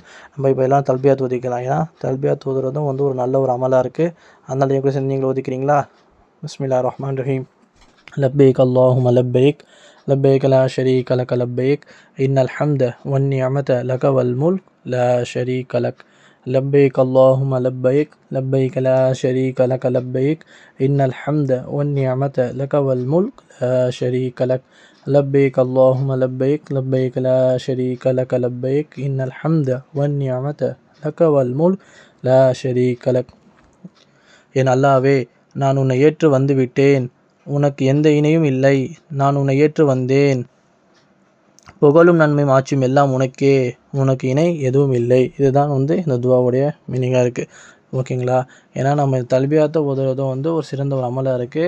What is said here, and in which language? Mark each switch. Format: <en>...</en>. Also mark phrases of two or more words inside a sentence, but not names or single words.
<ta>நம்ம இப்போ எல்லாம் தல்பியாத் ஓதிக்கலாம். ஏன்னா தல்பியாத் ஓதுறதும் வந்து ஒரு நல்ல ஒரு அமலாக இருக்குது. அதனால் என் கூட சேர்ந்து நீங்களும் ஓதிக்கிறீங்களா?</ta> <ar>بسم الله الرحمن الرحيم. لبيك اللهم لبيك لبيك لا شريك لك لبيك إن الحمد والنعمة لك والملك لا شريك لك. لبيك اللهم لبيك، لبيك لا شريك لك لبيك، إن الحمد والنعمة لك والملك لا شريك لك. لبيك اللهم لبيك، لبيك لا شريك لك لبيك، إن الحمد والنعمة لك والملك لا شريك لك.</ar> <ta>என் அல்லாவே, நான் உன்னை ஏற்று வந்து விட்டேன். உனக்கு எந்த இணையும் இல்லை. நான் உன்னை ஏற்று வந்தேன். புகழும் நன்மையும் ஆட்சியும் எல்லாம் உனக்கே. உனக்கு இணை எதுவும் இல்லை. இதுதான் இந்த துவாவுடைய மீனிங்காக இருக்குது. ஓகேங்களா? ஏன்னா நம்ம தல்பியாத்தை ஓதுறதும் ஒரு சிறந்த ஒரு அமலாக இருக்குது.</ta>